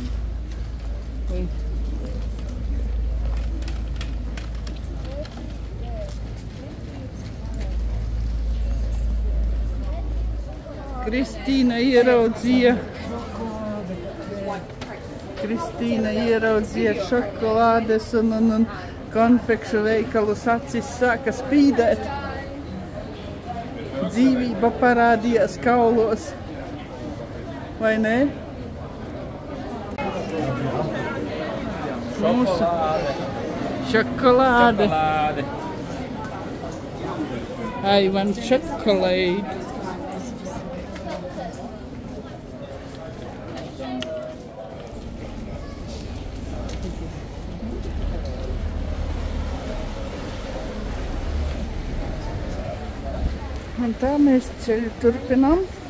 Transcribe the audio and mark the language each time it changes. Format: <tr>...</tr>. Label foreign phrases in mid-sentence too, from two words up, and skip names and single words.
<lv>Kristīna ieraudzīja šokolādes un konfekšu veikalus, acis sāka spīdēt. Dzīvība parādījās kaulos. Vai ne? Šokolāde.</lv> <en>I want chocolate.</en> <lv>Un tā mēs ceļu turpinām.</lv>